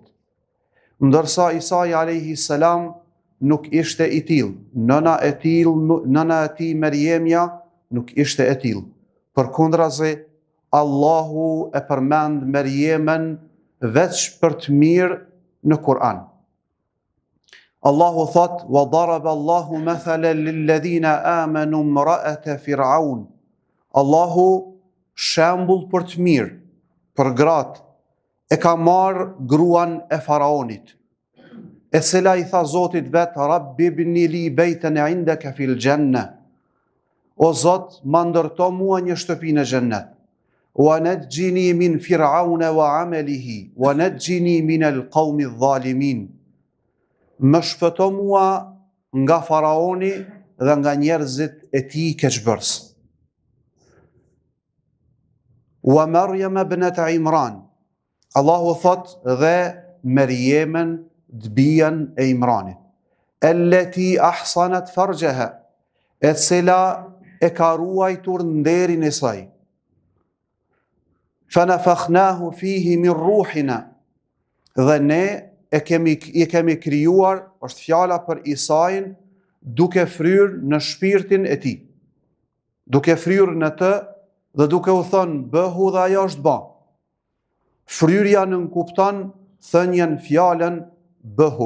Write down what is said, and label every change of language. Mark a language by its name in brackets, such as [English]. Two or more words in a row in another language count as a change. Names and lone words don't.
[Albanian] Ndërsa Isa [Arabic] عليه السلام [Albanian] nuk ishte I tillë, nëna e tij Meriemja nuk ishte e tillë. Përkundrazi, Allahu e përmend Meriemen veç për të mirë në Kur'an. Allahu thot: [Arabic] "وضرب الله مثلا للذين آمنوا امرأة فرعون." [Albanian] Allahu shembull për të mirë, për gratë, e ka marrë gruan e faraonit, e cila I tha Zotit vet: [Arabic] "رب ابن لي بيتا عندك في الجنة." [Albanian] O Zot, ma ndërto mua një shtëpi në xhennet. [Arabic] "ونجني من فرعون وعمله ونجني من القوم الظالمين." [Albanian] Më shpëto mua nga faraoni dhe nga njerëzit e tij keqbërës. [Arabic] "ومريم ابنت عمران." [Albanian] Allahu thot dhe Meriemen dbijen e Imranit. [Arabic] "التي أحصنت فرجها." [Albanian] E cila e ka ruajtur nderin e saj. [Arabic] "فنفخنا فيه من روحنا." [Albanian] Dhe ne e kemi krijuar, është fjala për Isain, duke fryrë në shpirtin e tij. Duke fryrë në të dhe duke u thënë bëhu dhe ajo është bë. Fryrja nënkupton thënien fjalën bëhu.